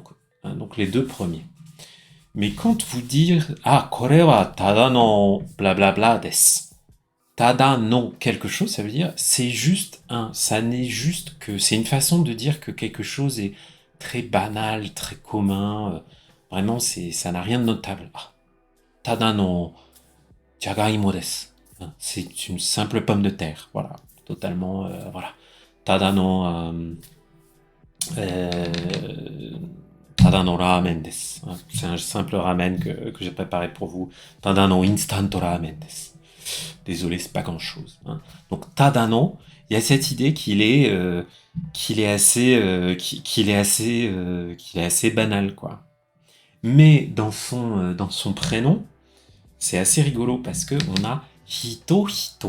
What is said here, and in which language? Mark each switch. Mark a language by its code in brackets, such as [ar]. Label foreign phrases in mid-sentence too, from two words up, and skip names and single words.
[fr] Hein, donc les deux premiers. Mais quand vous dire ah, [ja] kore wa Tadano blablabla desu. ただの [fr] quelque chose, ça veut dire c'est juste un. Ça n'est juste que. C'est une façon de dire que quelque chose est très banal, très commun. Vraiment, ça n'a rien de notable. [ja] あ、ただのじゃがいもです. [fr] Hein, c'est une simple pomme de terre. Voilà. Totalement. Voilà. [ja] ただの。えー、ただのラーメンです. [fr] Hein, c'est un simple ramen que j'ai préparé pour vous. [ja] ただのインスタントラーメンです. [fr] Désolé, c'est pas grand-chose. Hein. Donc Tadano, il y a cette idée qu'il est assez banal, quoi. Mais dans son prénom, c'est assez rigolo parce que on a Hito Hito.